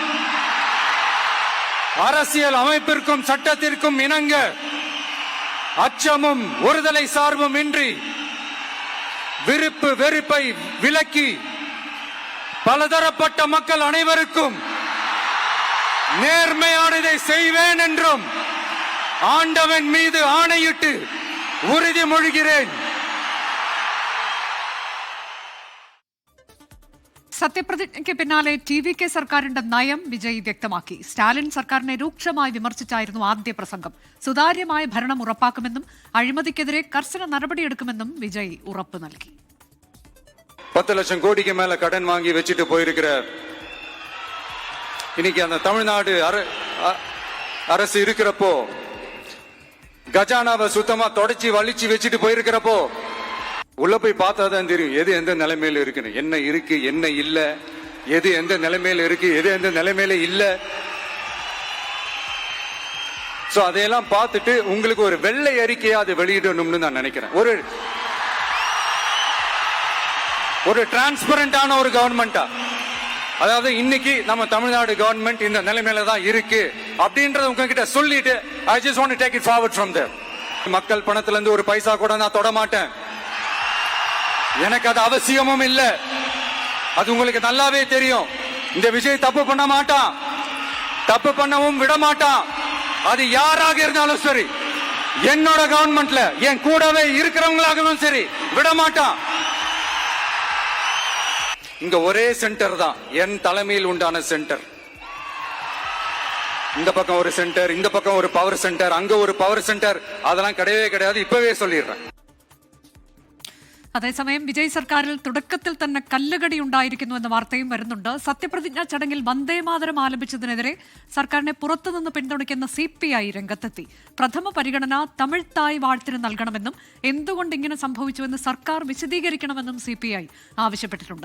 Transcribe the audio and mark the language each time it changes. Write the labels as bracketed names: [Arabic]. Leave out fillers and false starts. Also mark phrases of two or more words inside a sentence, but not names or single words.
[Tamil] அரசியல் அமைப்பிற்கும் சட்டத்திற்கும் இணங்க அச்சமும் ஒருதலை சார்பும் இன்றி விருப்பு வெறுப்பை விலக்கி பலதரப்பட்ட மக்கள் அனைவருக்கும் நேர்மையானதை செய்வேன் என்றும் ஆண்டவன் மீது ஆணையிட்டு உறுதிமொழிகிறேன். [Malayalam] സത്യപ്രതിജ്ഞയ്ക്ക് പിന്നാലെ TVK സർക്കാരിന്റെ നയം വിജയ് വ്യക്തമാക്കി. സ്റ്റാലിൻ സർക്കാരിനെ രൂക്ഷമായി വിമർശിച്ചായിരുന്നു ആദ്യ പ്രസംഗം. സുതാര്യമായ ഭരണം ഉറപ്പാക്കുമെന്നും അഴിമതിക്കെതിരെ കർശന നടപടിയെടുക്കുമെന്നും വിജയ് ഉറപ്പു നൽകി. [Tamil] 10 லட்சம் கோடிக்கு மேல கடன் வாங்கி வச்சுட்டு போயிருக்கிற இன்னைக்கு அந்த தமிழ்நாடு அரசு இருக்கிறப்போ, கஜானாவை சுத்தமா தொடச்சி வலிச்சு வச்சுட்டு போயிருக்கிறப்போ உள்ள போய் பார்த்தாதான் தெரியும் எது எந்த நிலைமையில இருக்குன்னு, என்ன இருக்கு என்ன இல்ல, எது எந்த நிலைமையில இருக்கு எது எந்த நிலைமையில இல்ல. சோ அதையெல்லாம் பார்த்துட்டு உங்களுக்கு ஒரு வெள்ளை அறிக்கையா அதை வெளியிடணும்னு நான் நினைக்கிறேன். ஒரு டிரான்ஸ்பரண்டான ஒரு கவர்மெண்டா, அதாவது இன்னைக்கு நம்ம தமிழ்நாடு கவர்மெண்ட் இந்த நிலைமையில தான் இருக்கு அப்படின்றத உங்ககிட்ட சொல்லிட்டு [English] I just want to take it forward from there. [Tamil] மக்கள் பணத்துல இருந்து ஒரு பைசா கூட நான் தொட மாட்டேன். எனக்கு அது அவசியமும் இல்ல. அது உங்களுக்கு நல்லாவே தெரியும். இந்த விஜய் தப்பு பண்ண மாட்டான், தப்பு பண்ணவும் விட மாட்டான். அது யாராக இருந்தாலும் சரி, என்னோட கவர்மெண்ட்ல என் கூடவே இருக்கிறவங்களாகவும் சரி விட மாட்டான். இங்க ஒரே சென்டர் தான், என் தலைமையில் உண்டான சென்டர். இந்த பக்கம் ஒரு சென்டர், இந்த பக்கம் ஒரு பவர் சென்டர், அங்க ஒரு பவர் சென்டர், அதெல்லாம் கிடையவே கிடையாது. இப்பவே சொல்லிடுறேன். [Malayalam] അതേസമയം വിജയ് സർക്കാരിൽ തുടക്കത്തിൽ തന്നെ കല്ലുകടി ഉണ്ടായിരിക്കുന്നു എന്ന വാർത്തയും വരുന്നുണ്ട്. സത്യപ്രതിജ്ഞാ ചടങ്ങിൽ വന്ദേമാതരം ആലപിച്ചതിനെതിരെ സർക്കാരിനെ പുറത്തുനിന്ന് പിന്തുണയ്ക്കുന്ന CPI രംഗത്തെത്തി. പ്രഥമ പരിഗണന തമിഴ് തായ് വാഴ്ത്തിന് നൽകണമെന്നും എന്തുകൊണ്ട് ഇങ്ങനെ സംഭവിച്ചുവെന്ന് സർക്കാർ വിശദീകരിക്കണമെന്നും CPI ആവശ്യപ്പെട്ടിട്ടുണ്ട്.